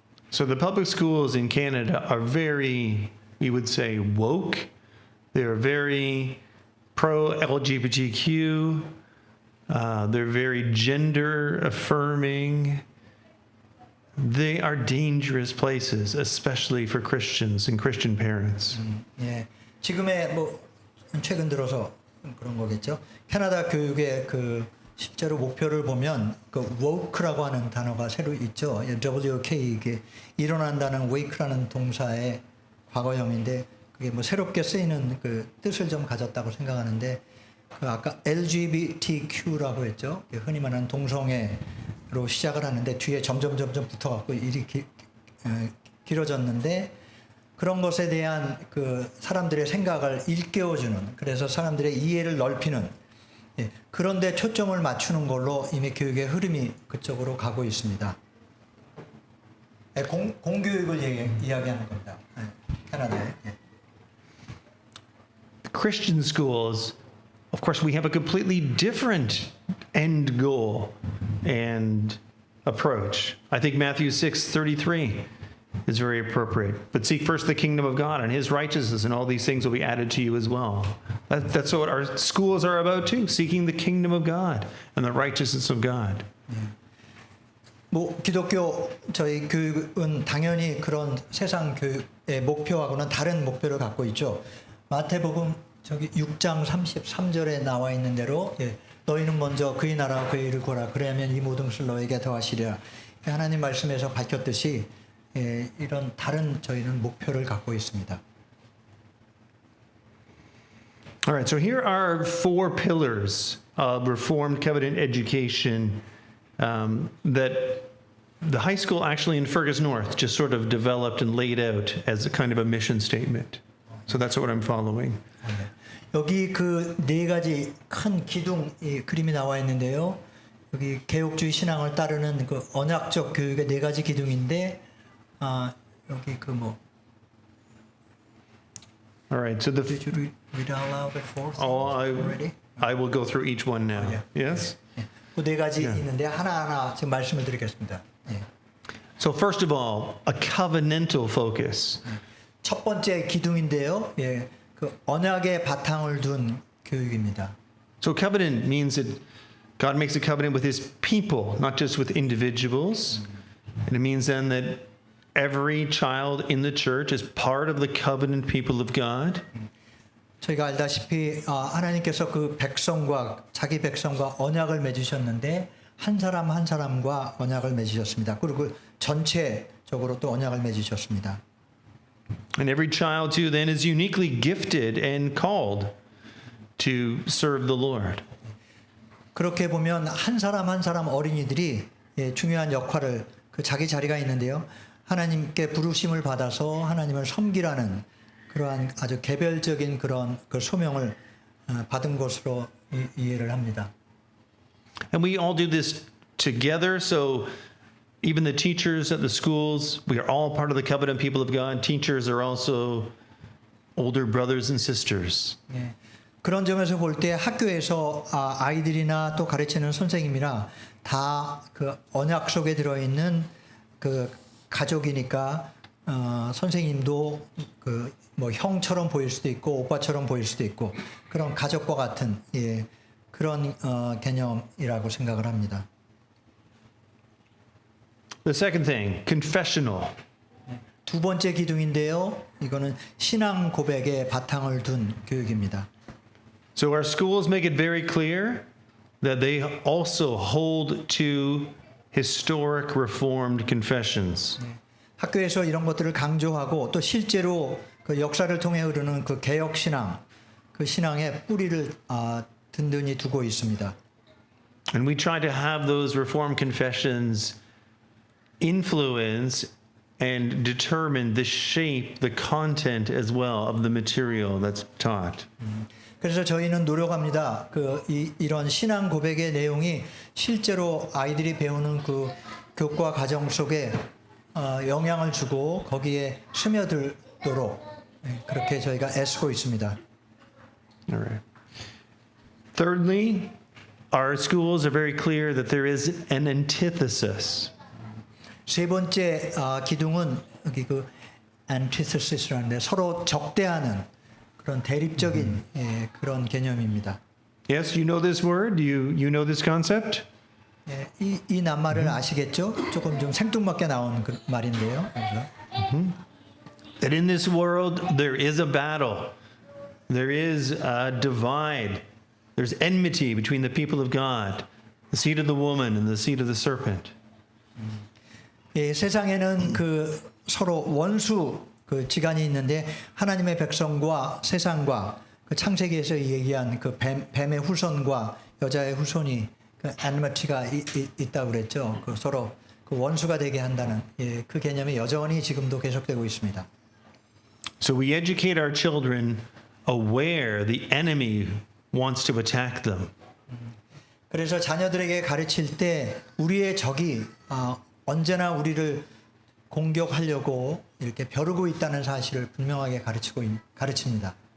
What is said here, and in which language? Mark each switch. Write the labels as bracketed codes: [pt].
[en] So the public schools in Canada are very, we would say, woke. They're very pro-LGBTQ. They're very gender affirming. They are dangerous places, especially for Christians and Christian parents. [ko] 예, 지금의 최근 들어서 그런 거겠죠. 캐나다 교육의 그 실제로 목표를 보면 그 woke라고 하는 단어가 새로 있죠. WK 이게 일어난다는 wake라는 동사의 과거형인데 그게 새롭게 쓰이는 그 뜻을 좀 가졌다고 생각하는데 그 아까 LGBTQ라고 했죠. 흔히 말하는 동성애로 시작을 하는데 뒤에 점점 붙어갖고 일이 길어졌는데 그런 것에 대한 그 사람들의 생각을 일깨워주는 그래서 사람들의 이해를 넓히는 그런데 초점을 맞추는 걸로 이미 교육의 흐름이 그쪽으로 가고 있습니다. 공교육을 이야기하는 겁니다. 캐나다에. [en] Christian schools, of course, we have a completely different end goal and approach. I think Matthew 6:33 is very appropriate. But seek first the kingdom of God and his righteousness, and all these things will be added to you as well. That's what our schools are about too, seeking the kingdom of God and the righteousness of God. [ko] 기독교 저희 교육은 당연히 그런 세상 교육의 목표하고는 다른 목표를 갖고 있죠. 마태복음 저기 6장 33절에 나와 있는 대로 너희는 먼저 그의 나라와 그의 일을 구하라 그래야면 이 모든 것을 너에게 더하시리라. 하나님 말씀에서 밝혔듯이 이런 다른 저희는 목표를 갖고 있습니다. [en] All right, so here are 4 pillars of Reformed Covenant education that the high school actually in Fergus North just sort of developed and laid out as a kind of a mission statement. So that's what I'm following. [ko] 여기 그 4가지 큰 기둥 그림이 나와 있는데요. 여기 개혁주의 신앙을 따르는 그 언약적 교육의 4가지 기둥인데 여기 [en] All right, so Did you read out loud the fourth already? I will go through each one now. yeah. Yes? [ko] 그 4가지 있는데 하나하나 지금 말씀을 드리겠습니다. [en] So first of all, a covenantal focus. [ko] 첫 번째 기둥인데요. 그 언약의 바탕을 둔 교육입니다. [en] So covenant means that God makes a covenant with his people, not just with individuals. And it means then that every child in the church is part of the covenant people of God. [ko] 저희가 알다시피 하나님께서 그 백성과 자기 백성과 언약을 맺으셨는데 한 사람 한 사람과 언약을 맺으셨습니다. 그리고 전체적으로 또 언약을 맺으셨습니다. [en] And every child too then is uniquely gifted and called to serve the Lord. [ko] 그렇게 보면 한 사람 한 사람 어린이들이 중요한 역할을 그 자기 자리가 있는데요. 하나님께 부르심을 받아서 하나님을 섬기라는 그러한 아주 개별적인 그런 그 소명을 받은 것으로 이해를 합니다. [en] And we all do this together. So even the teachers at the schools, we are all part of the covenant people of God. Teachers are also older brothers and sisters. [ko] 그런 점에서 볼 때 학교에서 아이들이나 또 가르치는 선생님이나 다 그 언약 속에 들어있는 그 가족이니까 선생님도 그 뭐 형처럼 보일 수도 있고 오빠처럼 보일 수도 있고 그런 가족과 같은 그런 개념이라고 생각을 합니다. [en] The second thing, confessional. [ko] 두 번째 기둥인데요. 이거는 신앙 고백의 바탕을 둔 교육입니다. [en] So our schools make it very clear that they also hold to historic Reformed confessions. [ko] 학교에서 이런 것들을 강조하고 또 실제로 그 역사를 통해 흐르는 그 개혁 신앙, 그 신앙의 뿌리를 든든히 두고 있습니다. [en] And we try to have those Reformed confessions influence and determine the shape, the content as well of the material that's taught. [ko] 그래서 저희는 노력합니다. 이런 신앙 고백의 내용이 실제로 아이들이 배우는 그 교과 과정 속에 영향을 주고 거기에 스며들도록 그렇게 저희가 애쓰고 있습니다. [en] All right. Thirdly, our schools are very clear that there is an antithesis. [ko] 세 번째 기둥은 여기 그 antithesis라는데 서로 적대하는 그런 대립적인 그런 개념입니다. [en] Yes, you know this word? You know this concept? [ko] 이 낱말을 아시겠죠? 조금 좀 생뚱맞게 나온 그 말인데요. 그래서 [en] That in this world there is a battle. There is a divide. There's enmity between the people of God, the seed of the woman and the seed of the serpent. [ko] 세상에는 그 서로 원수 그 지간이 있는데 하나님의 백성과 세상과 그 창세기에서 얘기한 그 뱀의 후손과 여자의 후손이 그 enmity가 있다고 그랬죠. 그 서로 그 원수가 되게 한다는 그 개념이 여전히 지금도 계속되고 있습니다. [en] So we educate our children aware the enemy wants to attack them. [ko] 그래서 자녀들에게 가르칠 때 우리의 적이 언제나 우리를 공격하려고 이렇게 벼르고 있다는 사실을 분명하게 가르칩니다.